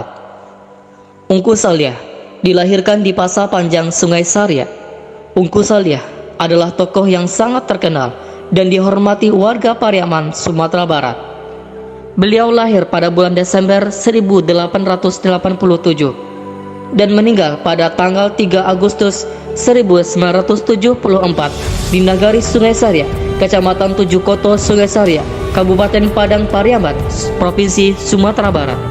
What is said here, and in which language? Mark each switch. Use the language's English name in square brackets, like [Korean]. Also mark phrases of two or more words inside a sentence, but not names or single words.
[Indonesian] Ungku Saliah dilahirkan di Pasar Panjang, Sungai Saria. Ungku Saliah adalah tokoh yang sangat terkenal dan dihormati warga Pariaman, Sumatera Barat. Beliau lahir pada bulan Desember 1887 dan meninggal pada tanggal 3 Agustus 1974 di Nagari Sungai Saria, Kecamatan Tujuh Koto, Sungai Saria, Kabupaten Padang Pariaman, Provinsi Sumatera Barat.